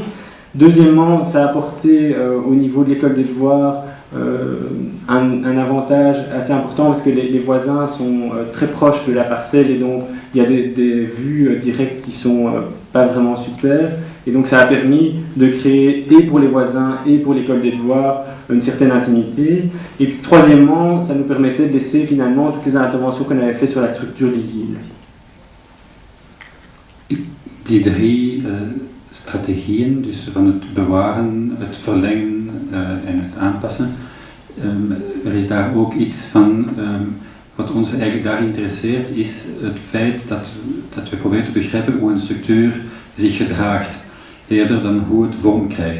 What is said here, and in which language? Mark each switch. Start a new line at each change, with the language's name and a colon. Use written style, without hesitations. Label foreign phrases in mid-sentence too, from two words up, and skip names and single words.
French: Deuxièmement, ça a apporté au niveau de l'école des devoirs un avantage assez important parce que les voisins sont très proches de la parcelle et donc il y a des vues directes qui sont pas vraiment super. Et donc ça a permis de créer, et pour les voisins et pour l'école des devoirs, une certaine intimité. Et puis troisièmement, ça nous permettait de laisser finalement toutes les interventions qu'on avait faites sur la structure lisible.
Dutch: Die 3 strategieën, dus van het bewaren, het verlengen en het aanpassen, is daar ook iets van, wat ons eigenlijk daar interesseert, is het feit dat we proberen te begrijpen hoe een structuur zich gedraagt, eerder dan hoe het vorm krijgt.